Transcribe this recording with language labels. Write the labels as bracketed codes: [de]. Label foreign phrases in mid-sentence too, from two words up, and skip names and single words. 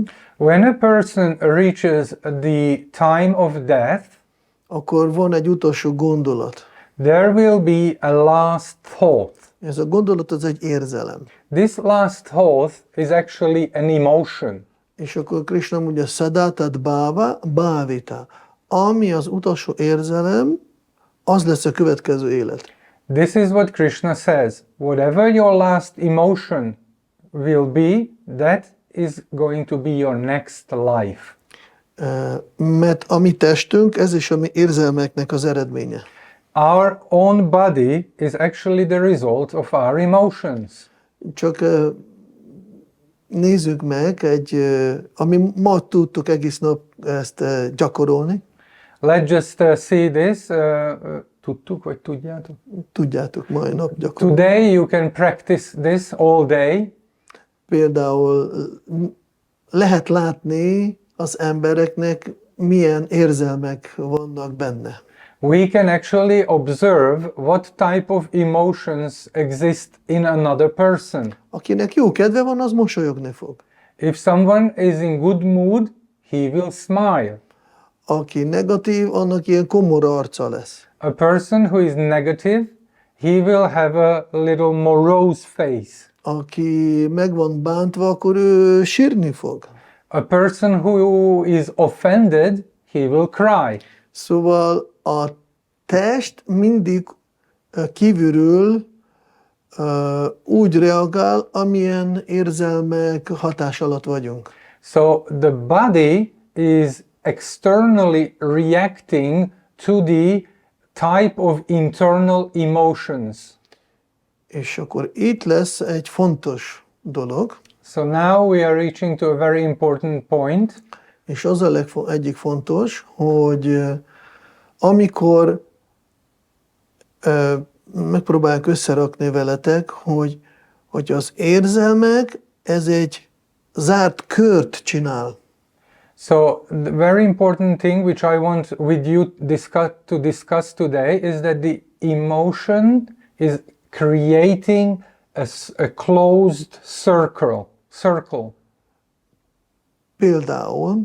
[en] When a person reaches the time of death, [hu] akkor van egy utolsó gondolat. [en] there will be a last thought. [hu] Ez a gondolat az egy érzelem. [en] This last thought is actually an emotion. [hu] És akkor Krishna mondja, [sa] सदातत् भाव, भावित. [hu] Ami az utolsó érzelem, az lesz a következő élet. [en] This is what Krishna says. Whatever your last emotion will be, that is going to be your next life. [hu] Mert a mi testünk, ez is a mi érzelmeknek az eredménye. [en] Our own body is actually the result of our emotions. [hu] Csak nézzük meg, ami ma tudtuk egész nap ezt gyakorolni. [en] Let's just see this. [hu] Tudtuk, vagy tudjátok? Tudjátok, mai nap gyakorolni. [en] Today you can practice this all day. [hu] Például lehet látni az embereknek, milyen érzelmek vannak benne. [en] we can actually observe what type of emotions exist in another person. [hu] Akinek jó kedve van, az mosolyogni fog. [en] If someone is in good mood, he will smile. [hu] Aki negatív, annak ilyen komor arca lesz. [en] A person who is negative, he will have a little morose face. [hu] Aki meg van bántva, akkor ő sírni fog. [en] A person who is offended, he will cry. [hu] Szóval a test mindig kívülről úgy reagál, amilyen érzelmek hatás alatt vagyunk. [en] So the body is externally reacting to the type of internal emotions. [hu] És akkor itt lesz egy fontos dolog, [en] So now we are reaching to a very important point. [hu] és az a egyik fontos, hogy amikor megpróbálják összerakni veletek, hogy az érzelmek, ez egy zárt kört csinál. [en] So the very important thing which I want with you to discuss today is that the emotion is creating a closed circle. [hu] Például